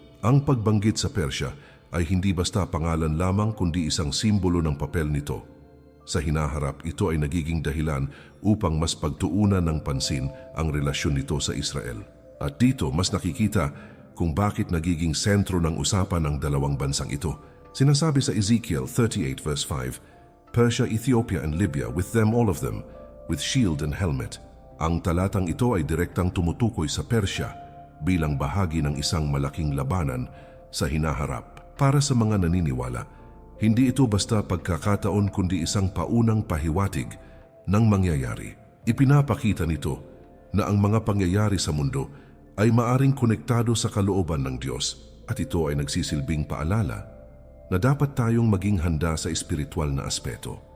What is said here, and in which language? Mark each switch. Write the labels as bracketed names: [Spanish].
[Filipino] Ang pagbanggit sa Persya ay hindi basta pangalan lamang kundi isang simbolo ng papel nito. Sa hinaharap, ito ay nagiging dahilan upang mas pagtuunan ng pansin ang relasyon nito sa Israel. At dito mas nakikita kung bakit nagiging sentro ng usapan ng dalawang bansang ito. Sinasabi sa [English] Ezekiel 38 verse 5, Persia, Ethiopia and Libya, with them all of them, with shield and helmet. [Filipino] Ang talatang ito ay direktang tumutukoy sa Persya bilang bahagi ng isang malaking labanan sa hinaharap. Para sa mga naniniwala, hindi ito basta pagkakataon kundi isang paunang pahiwatig ng mangyayari. Ipinapakita nito na ang mga pangyayari sa mundo ay maaring konektado sa kalooban ng Diyos at ito ay nagsisilbing paalala na dapat tayong maging handa sa espiritual na aspeto.